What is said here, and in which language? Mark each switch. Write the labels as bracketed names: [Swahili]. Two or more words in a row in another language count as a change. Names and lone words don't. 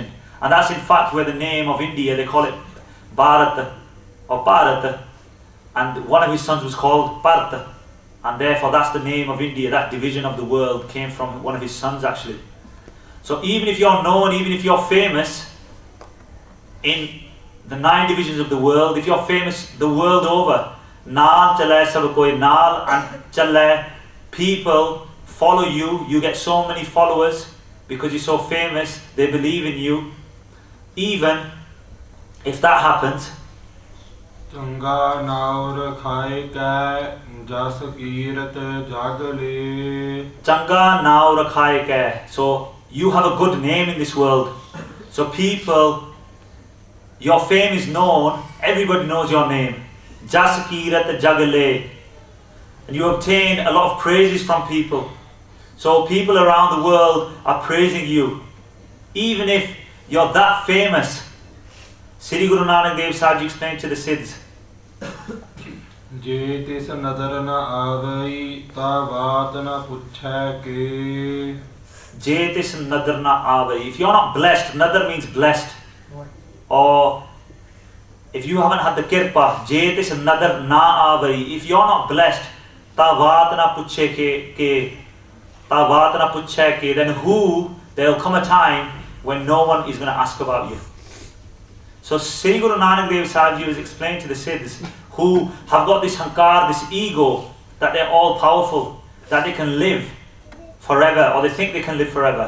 [English] And that's in fact where the name of India, they call it Bharat or Bharat, and one of his sons was called Bharat, and therefore that's the name of India. That division of the world came from one of his sons actually. So even if you're known, even if you're famous in the 9 divisions of the world, if you're famous the world over, [Punjabi] ਨਾਲ ਚਲੇ ਸਭ ਕੋਈ ਨਾਲ, [English] and chale, people follow you, you get so many followers because you're so famous, they believe in you. Even if that happens, [Punjabi] ਚੰਗਾ ਨਾਉਰ ਖਾਇ ਕਾ ਜਸ ਕੀਰਤ ਜਗਲੇ. ਚੰਗਾ ਨਾਉਰ ਖਾਇ ਕਾ. [English] So you have a good name in this world. So people, your fame is known, everybody knows your name. [Punjabi] ਜਸ ਕੀਰਤ ਜਗਲੇ. [English] And you obtain a lot of praises from people. So people around the world are praising you. Even if you're that famous. Sri Guru Nanak Dev Sahib Ji explained to the Siddhs. [Punjabi] ਜੇ ਤਿਸ ਨਦਰ ਨਾ ਆਵੈ ਤਾ ਬਾਤ ਨਾ ਪੁੱਛੇ ਕੇ. ਜੇ ਤਿਸ ਨਦਰ ਨਾ ਆਵੈ. [English] If you're not blessed, nadar means blessed. Or if you haven't had the kirpa, [Punjabi] ਜੇ ਤਿਸ ਨਦਰ ਨਾ ਆਵੈ, [English] if you're not blessed, [Punjabi] ਤਾ ਵਾਤ ਨਾ ਪੁੱਛੇ ਕੇ, [English] then there will come a time when no one is going to ask about you. So Sri Guru Nanak Dev Sahib Ji was explaining to the Siddhs who have got this hankar, this ego, that they're all powerful, that they can live forever, or they think they can live forever.